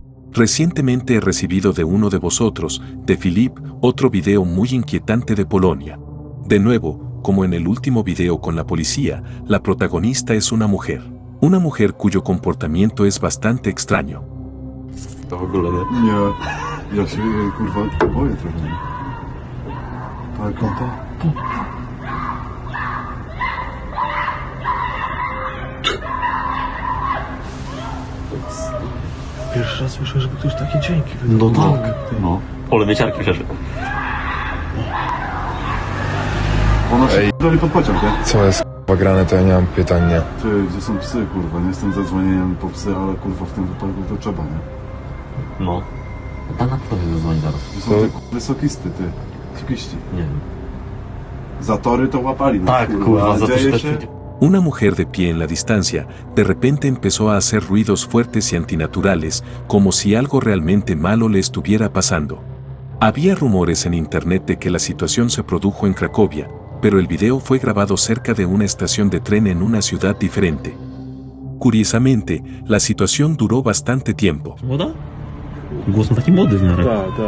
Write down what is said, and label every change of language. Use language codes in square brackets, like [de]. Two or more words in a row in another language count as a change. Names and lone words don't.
[es] Recientemente he recibido de uno de vosotros, de Filip, otro video muy inquietante de Polonia. De nuevo, como en el último video con la policía, la protagonista es una mujer. Una mujer cuyo comportamiento es bastante extraño. [pl] To w ogóle nie. Nie, ja się kurwa boję trochę. Tak, to. Pierwszy raz słyszę, żeby ktoś takie dźwięki No wydawał. tak. No. Pole mieciarki przeżył. Ona się dali pod pociąg, nie? Co jest k***a grane, to ja nie mam pytań, nie. Ty, gdzie są psy, kurwa? Nie jestem za dzwonieniem po psy, ale kurwa w tym wypadku to trzeba, nie? No. Tam na kto zadzwoni zaraz? Gdzie są te wysokisty, ty? Wysokiści. Nie wiem. Zatory to łapali, no Tak, kurwa, za to dzieje też... się... [es] Una mujer de pie en la distancia, de repente empezó a hacer ruidos fuertes y antinaturales, como si algo realmente malo le estuviera pasando. Había rumores en internet de que la situación se produjo en Cracovia, pero el video fue grabado cerca de una estación de tren en una ciudad diferente. Curiosamente, la situación duró bastante tiempo. [pl] Młoda? Głos ma taki młody w miarę. Tak, tak.